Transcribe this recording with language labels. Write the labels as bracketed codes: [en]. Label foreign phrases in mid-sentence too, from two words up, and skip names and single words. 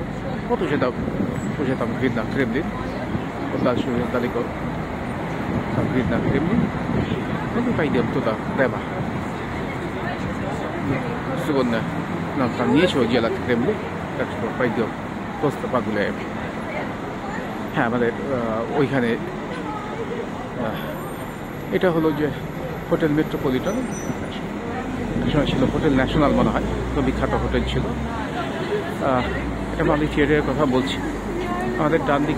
[ru] Вот уже там видно Кремлин, вот дальше далеко. Там видно Кремлин. Ну, мы пойдем туда, прямо. Сегодня нам там нечего делать в Кремле, так что пойдем, просто погуляем. [bn] আমাদের ওইখানে এটা হলো যে হোটেল মেট্রোপলিটন সময় ছিল হোটেল ন্যাশনাল মনে হয় তো বিখ্যাত হোটেল ছিল এটা মালি থিয়েটারের কথা বলছি আমাদের ডান দিকে